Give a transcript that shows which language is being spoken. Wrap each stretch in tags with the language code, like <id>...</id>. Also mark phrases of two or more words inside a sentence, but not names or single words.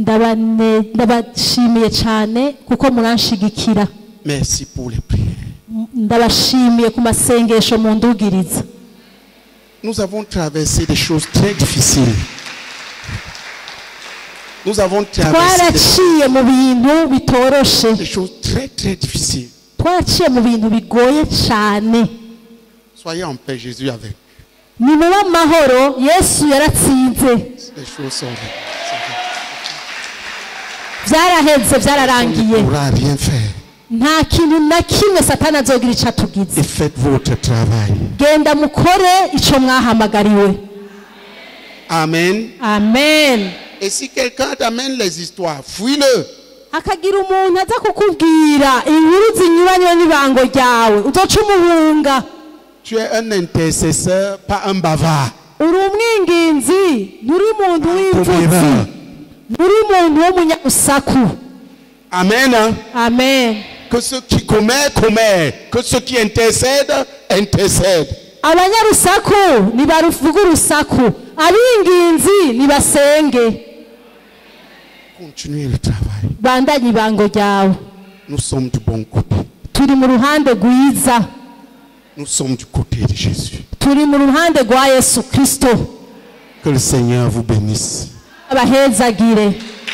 <fr>Merci pour les prières. Nous avons traversé des choses très difficiles. Nous avons traversé des choses très très difficiles.</fr> <rn>twaraciye mu bintu bigoye cyane.</rn> <fr>Soyez en paix, Jésus avec.</fr> <rn>Ni mu mahoro, Yesu yaratsinze.</rn> <fr>Les choses sont</fr> <rn>byaraheze, byararangiye.</rn> <fr>On ne pourra rien faire.</fr> <rn>Nta kintu na kimwe Satani azogira icyo atugize.</rn> <fr>Et faites votre travail.</fr> <rn>Genda mukore icyo mwahamagariwe. Amen. Amen.</rn> <fr>Et si quelqu'un t'amène les histoires, fuis-le.</fr> <rn>Hakagira umuntu aza kukubwira inkuru zinyuranye n'ibango ryawe, uzoca umuhunga.</rn> <fr>Tu es un intercesseur, pas un bavard.</fr> <rn>Uri umwinginzi, nturi umuntu w'imfutsi, nturi umuntu w'umunyarusaku. Amen. Amen.</rn> <fr>Que ceux qui commettent, commettent. Que ceux qui intercèdent, intercèdent.</fr> <rn>Abanyarusaku nibaruvuga urusaku, abinginzi nibasenge.</rn> <fr>Continuez le travail.</fr> <rn>Bandanye ibango ryawe.</rn> <fr>Nous sommes du bon côté.</fr> <rn>Turi mu ruhande rwiza.</rn> <fr>Nous sommes du côté de Jésus.</fr> <rn>Turi mu ruhande rwa Yesu Kristo.</rn> <fr>Que le Seigneur vous bénisse.</fr> <rn>Abahezagire.</rn>